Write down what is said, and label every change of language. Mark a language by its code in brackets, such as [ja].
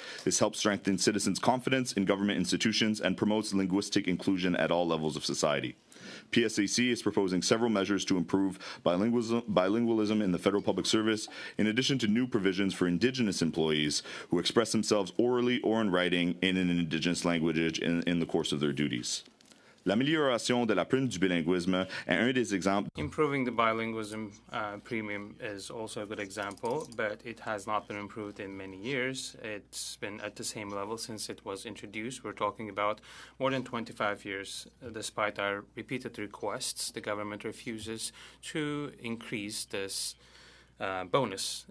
[en] This helps strengthen citizens' confidence in government institutions and promotes linguistic inclusion at all levels of society. PSAC is proposing several measures to improve bilingualism in the federal public service, in addition to new provisions for Indigenous employees who express themselves orally or in writing in an Indigenous language in the course of their duties. [fr] L'amélioration de la prime du bilinguisme est un des exemples. [en] Improving the bilingualism premium is also a good example, but it has not been improved in many years. It's been at the same level since it was introduced. We're talking about more than 25 years. Despite our repeated requests, the government refuses to increase this bonus.